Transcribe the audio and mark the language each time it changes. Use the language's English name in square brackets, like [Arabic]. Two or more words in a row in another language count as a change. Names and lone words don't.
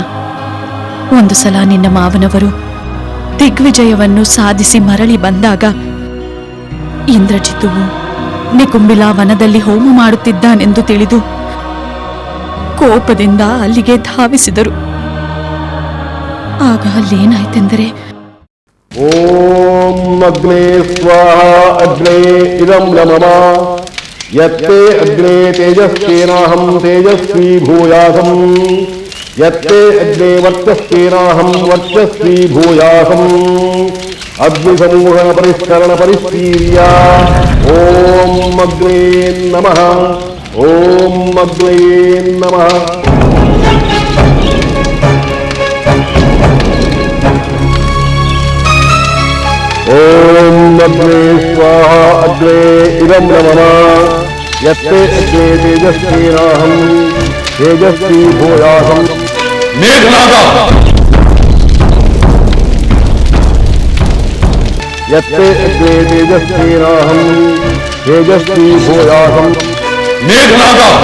[Kannada] ಒಂದು ಸಲ ನಿನ್ನ ಮಾವನವರು ದಿಗ್ವಿಜಯವನ್ನು ಸಾಧಿಸಿ ಮರಳಿ ಬಂದಾಗ ಇಂದ್ರಜಿತುವು ನಿಕುಂಬಿಲಾ ವನದಲ್ಲಿ ಹೋಮ ಮಾಡುತ್ತಿದ್ದಾನೆಂದು ತಿಳಿದು ಕೋಪದಿಂದ ಅಲ್ಲಿಗೆ ಧಾವಿಸಿದರು. ಆಗ ಅಲ್ಲೇನಾಯ್ತೆಂದರೆ, [Sanskrit] ಓಂ ಅಗ್ನೇ ಸ್ವಾಹ ಅಗ್ನೇ ಇದಂ ನಮಃ ಯತ್ತೇ ಅಗ್ನೇ ತೇಜಸ್ವೇನಾಹಂ ತೇಜಸ್ವಿ ಭೂಯಾಸಂ ಯತ್ತೇ ಅಗ್ನೇ ವರ್ಚಸ್ವೇನಾಹಂ ವರ್ಚಸ್ವಿ ಭೂಯಾಸಂ ಅಗ್ನಿ ಸಮೂಹನ ಪರಿಷ್ಕರಣ ಪರಿಸ್ಥೀರ್ಯ ಓಂ ಅಗ್ನೇ ನಮಃ ಓಂ ಅಗ್ನೇ ನಮಃ. ಓಂ ಅಗ್ನೇ ಸ್ವಾಹ ಅಗ್ನೇ ಇದಂ ನಮಃ ಯತ್ತೇ ಅಗ್ನೇ ತೇಜಸ್ವೇನಾಹಂ ತೇಜಸ್ವಿ ಭೂಯಾಸಂ. ಮೇಘನಾದ, ಯತ್ತೇ ಅಗ್ನೇ ತೇಜಸ್ವೇನಾಹಂ ತೇಜಸ್ವಿ ಭೂಯಾಸಂ. ಮೇಘನಾದ,